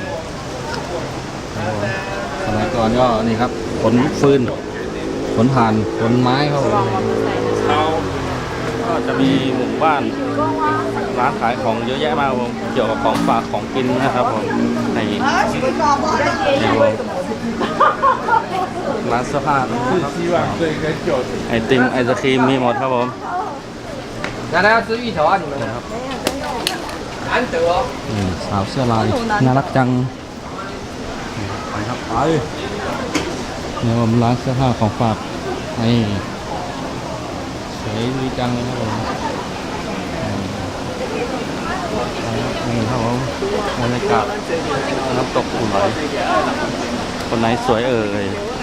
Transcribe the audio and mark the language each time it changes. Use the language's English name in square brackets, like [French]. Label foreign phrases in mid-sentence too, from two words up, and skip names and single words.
[Thai] สมัยก่อนก็นี่ครับขนฟืนขนถ่านขนไม้ครับผมก็จะมีหมู่บ้านร้านขายของเยอะแยะมากครับผมเกี่ยวกับของฝากของกินนะครับผมในร้านเสื้อผ้าไอติมไอศครีมมีหมดครับผม [Chinese] 大家要吃芋头啊，你们？难得哦。 [Thai] สาวเสื้อลายน่ารักจังไปครับไปเนี่ยผมร้านเสื้อผ้าของฝากนี่สวยดีจังเลยครับผมนี่ครับผมบรรยากาศน้ำตกอุ่นไหลคนไหนสวยเอ่ย